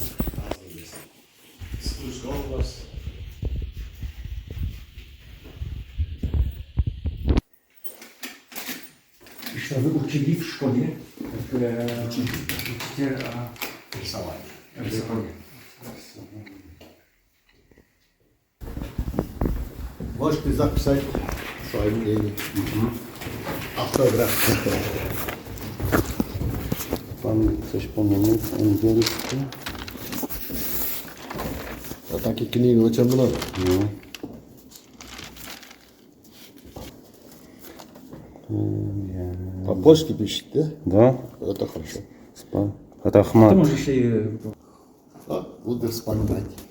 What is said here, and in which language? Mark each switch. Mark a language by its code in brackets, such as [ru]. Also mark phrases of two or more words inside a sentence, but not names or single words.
[ru] Что вы учили в школе? Учитель Рисование. рисования. Можете записать свое мнение. Автограф. [pl] Pan coś pomylił angielski? [ru] А таких книг очень много. No. По-польски пишет, да? Да? Это хорошо. Ты Рахмат. можешь и А, буду вспоминать.